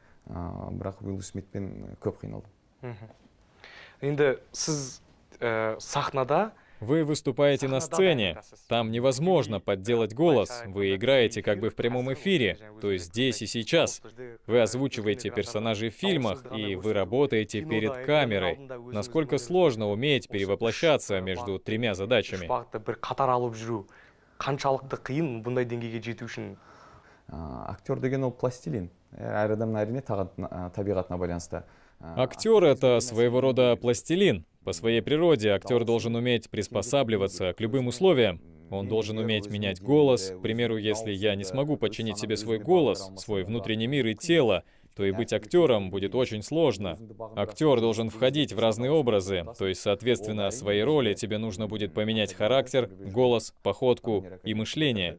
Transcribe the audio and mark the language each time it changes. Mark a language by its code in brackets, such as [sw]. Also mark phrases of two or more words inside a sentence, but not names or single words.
[ru] Вы выступаете на сцене, там невозможно подделать голос, вы играете как бы в прямом эфире, то есть здесь и сейчас. Вы озвучиваете персонажей в фильмах, и вы работаете перед камерой. Насколько сложно уметь перевоплощаться между 3 задачами? [kk] Актер деген ол пластилин. Әр адамның әрине табиғатына байланысты. [ru] Актер — это своего рода пластилин. По своей природе актер должен уметь приспосабливаться к любым условиям. Он должен уметь менять голос. К примеру, если я не смогу подчинить себе свой голос, свой внутренний мир и тело, то и быть актером будет очень сложно. Актер должен входить в разные образы, то есть, соответственно, своей роли тебе нужно будет поменять характер, голос, походку и мышление.